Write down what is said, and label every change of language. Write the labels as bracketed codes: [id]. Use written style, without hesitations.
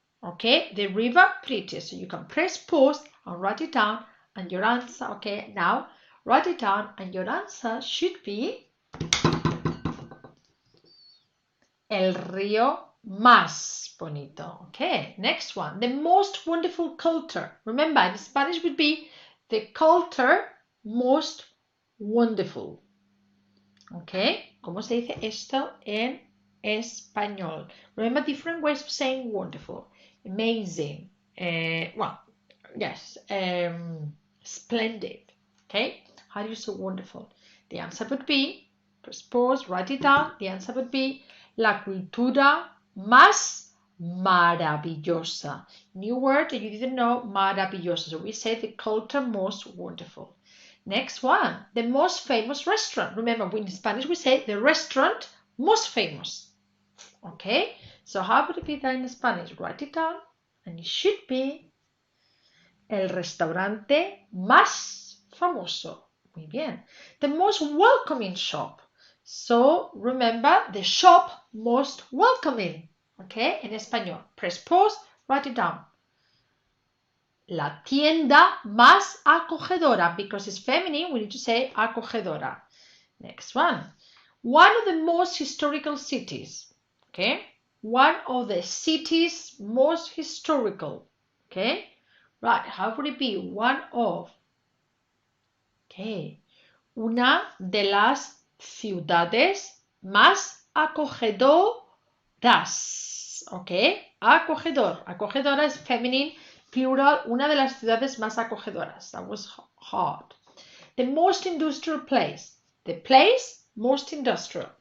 [en] Okay, the river prettiest. So you can press pause and write it down and your answer, okay, now write it down and your answer should be [es] el río más bonito. [en] Okay, next one, the most wonderful culture. Remember, in Spanish would be the culture most wonderful. [es] Okay, ¿cómo se dice esto en español? [en] Remember different ways of saying wonderful. Amazing. Well, yes. Splendid. Okay, how do you say wonderful? The answer would be, press pause, write it down. The answer would be [es] la cultura más maravillosa. [en] New word that you didn't know, maravillosa. So we say the culture most wonderful. Next one, the most famous restaurant. Remember, in Spanish we say the restaurant most famous. Okay, so how would it be that in Spanish? Write it down and it should be [es] el restaurante más famoso. Muy bien. [en] The most welcoming shop. So remember, the shop most welcoming. Okay, [es] en español. [en] Press pause, write it down. [es] La tienda más acogedora. [en] Because it's feminine, we need to say acogedora. Next one. One of the most historical cities. Okay, one of the cities most historical. Okay, right, how would it be? One of. [es] Okay, una de las ciudades más acogedoras. Okay, acogedor. Acogedora es [en] feminine, plural, [es] una de las ciudades más acogedoras. [en] That was hard. The most industrial place. The place most industrial.